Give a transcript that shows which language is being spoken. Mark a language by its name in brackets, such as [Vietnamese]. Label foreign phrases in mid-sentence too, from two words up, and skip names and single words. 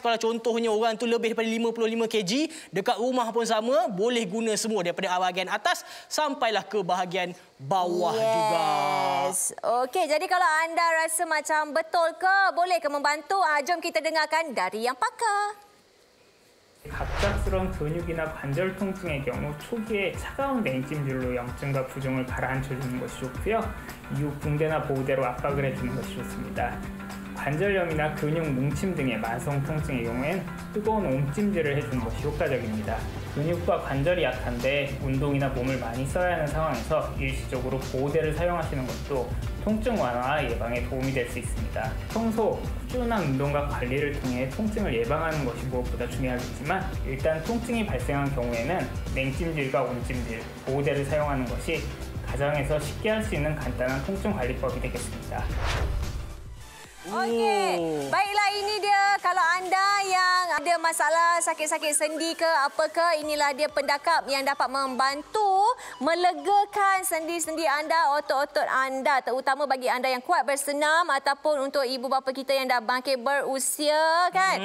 [Malay] Kalau contohnya orang tu lebih daripada 55 kg, dekat rumah pun sama, boleh guna semua daripada bahagian atas sampailah ke bahagian bawah juga. Okey, jadi kalau anda rasa macam betul ke, boleh ke membantu? Jom kita dengarkan dari yang pakar. [Korean] 갑작스러운 근육이나 관절 통증의 경우 초기에 차가운 냉찜질로 염증과 부종을 가라앉혀주는 것이 좋고요. 이후 붕대나 보호대로 압박을 해주는 것이 좋습니다. 관절염이나 근육 뭉침 등의 만성 통증의 경우엔 뜨거운 온찜질을 해주는 것이 효과적입니다. 근육과 관절이 약한데 운동이나 몸을 많이 써야 하는 상황에서 일시적으로 보호대를 사용하시는 것도 통증 완화 예방에 도움이 될 수 있습니다. 평소 꾸준한 운동과 관리를 통해 통증을 예방하는 것이 무엇보다 중요하겠지만 일단 통증이 발생한 경우에는 냉찜질과 온찜질, 보호대를 사용하는 것이 가정에서 쉽게 할 수 있는 간단한 통증 관리법이 되겠습니다. [Malay] Okey, baiklah ini dia. Kalau anda yang ada masalah sakit-sakit sendi ke apa ke, inilah dia pendakap yang dapat membantu melegakan sendi-sendi anda, otot-otot anda. Terutama bagi anda yang kuat bersenam ataupun untuk ibu bapa kita yang dah makin berusia, kan.